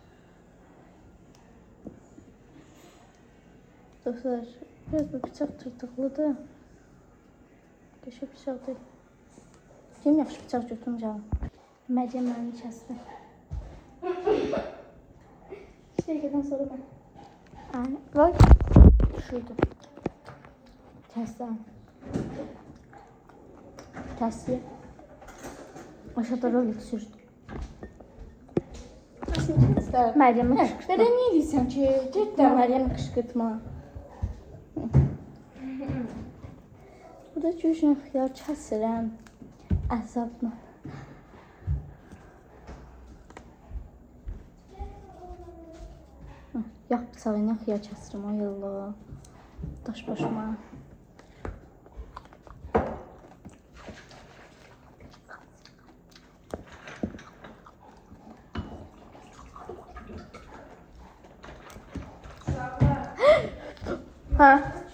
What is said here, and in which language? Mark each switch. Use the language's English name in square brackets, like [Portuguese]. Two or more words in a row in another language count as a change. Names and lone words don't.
[Azerbaijani] Dostlar biraz bu bıçaq tırtıqlıdır. Qəşəng bıçaq deyil. Kim yaxşı bıçaq götürmüşəm? Məryəm məni kəsdi. Şeydən sonra ben. Vay. Şuydu. Kəsdim. tavsiye. [Turkish] Aşağıda rol sürdü. Meryem'i kışkırtma. [Azerbaijani] Dede niye deyirsən ki? [Turkish] Cidden Meryem'i kışkırtma. [Azerbaijani] Burada görüşən xiyar kəsirəm. Əsabla. Yağ bıçağı ilə xiyar kəsirəm. Ay Allah. Daş başıma. Ha.